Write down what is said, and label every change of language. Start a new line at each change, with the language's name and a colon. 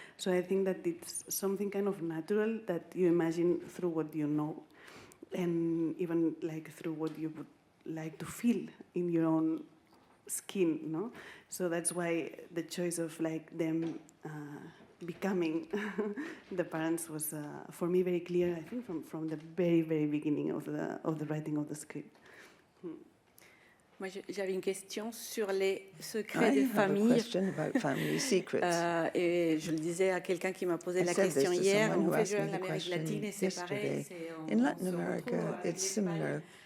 English: So I think that it's something kind of natural that you imagine through what you know, and even like through what you would like to feel in your own skin, no? So that's why the choice of like them becoming the parents was, for me, very clear, I think, from the very beginning of the writing of the script.
French: Moi, j'avais une question sur les secrets de famille.
English: I have a question about family secrets.
French: Et je le disais à quelqu'un qui m'a posé la question hier. En fait, l'Amérique latine, c'est pareil.
English: In Latin America, it's similar.